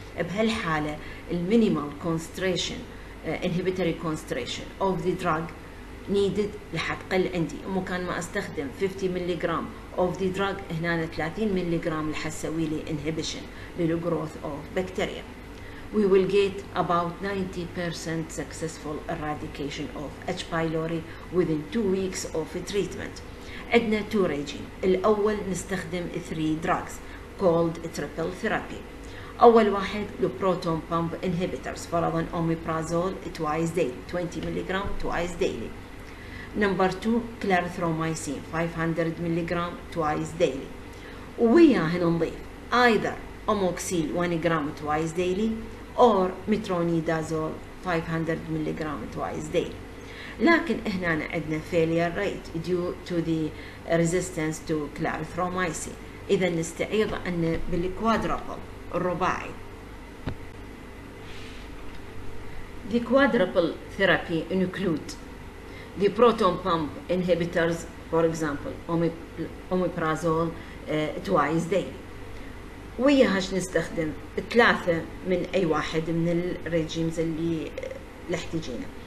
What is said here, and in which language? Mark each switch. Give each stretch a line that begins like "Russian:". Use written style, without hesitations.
Arabic: بهالحالة
English: المينيمال concentration inhibitory concentration of the drug needed
Arabic: رح تقل عندي، ممكن ما أستخدم
English: 50 ملغ of the drug،
Arabic: هنا
English: 30 ملغ
Arabic: رح تسوي لي
English: inhibition للgrowth of bacteria. We will get about 90% successful eradication of H. pylori within 2 weeks of treatment.
Arabic: عندنا 2 regime. الأول نستخدم
English: 3 drugs called triple therapy.
Arabic: أول واحد
English: proton pump inhibitors،
Arabic: فرضاً
English: omeprazole twice daily 20 mg twice daily. Number 2 clarithromycin 500 mg twice daily.
Arabic: وياه نضيف
English: either amoxil 1 gram twice daily or metronidazole 500 mg twice daily.
Arabic: لكن هنا عندنا
English: failure rate due to the resistance to clarithromycin،
Arabic: إذا نستعيض أن بال
English: quadruple
Arabic: الرباعي.
English: The quadruple therapy include the proton pump inhibitors, for example omeprazole twice daily.
Arabic: وياهاش نستخدم 3 من أي واحد من الريجيمز اللي تجينا.